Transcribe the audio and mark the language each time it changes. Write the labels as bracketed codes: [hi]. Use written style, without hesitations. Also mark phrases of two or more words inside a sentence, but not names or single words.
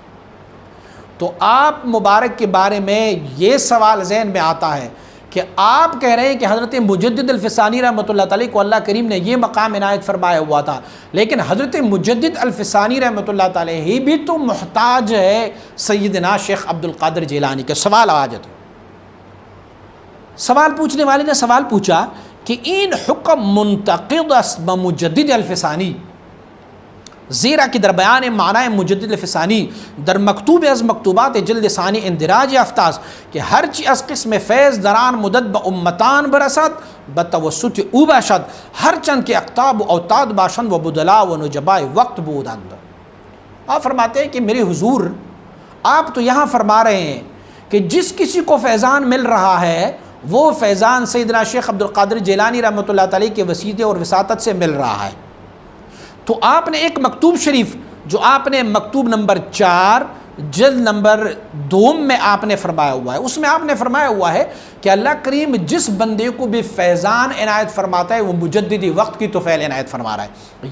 [ur] تو آپ مبارک کے بارے میں یہ سوال ذہن میں آتا ہے کہ آپ کہہ رہے ہیں کہ حضرت مجدد الفسانی [ar] رحمۃ اللہ تعالی [ur] کو اللہ کریم نے یہ مقام عنایت فرمایا ہوا تھا، لیکن حضرت مجدد الفسانی [ar] رحمۃ اللہ تعالی [ur] ہی بھی تو محتاج ہے سیدنا شیخ عبد القادر جیلانی کے۔ سوال آ جاتا، سوال پوچھنے والے نے سوال پوچھا کہ [fa] این حکم منتقد مجدد الفسانی، زیرا کی در بیان معنی مجدد الفسانی در مکتوب از مکتوبات جلد ثانی اندراج افتاز کہ ہر چی از قسم فیض دران مدد با امتان برسد بتوسط او باشد، ہر چند کے اقطاب و اوتاد باشند و بدلا و نجباء وقت بودند۔ [ur] آپ فرماتے ہیں کہ میرے حضور آپ تو یہاں فرما رہے ہیں کہ جس کسی کو فیضان مل رہا ہے وہ فیضان سیدنا شیخ عبد القادر جیلانی [ar] رحمۃ اللہ تعالی [ur] کے وسیطے اور وساطت سے مل رہا ہے۔ تو آپ نے ایک مکتوب شریف جو آپ نے مکتوب نمبر 4 جلد نمبر 2 میں آپ نے فرمایا ہوا ہے، اس میں آپ نے فرمایا ہوا ہے کہ اللہ کریم جس بندے کو بھی فیضان عنایت فرماتا ہے وہ مجددی وقت کی طفیل عنایت فرما رہا ہے۔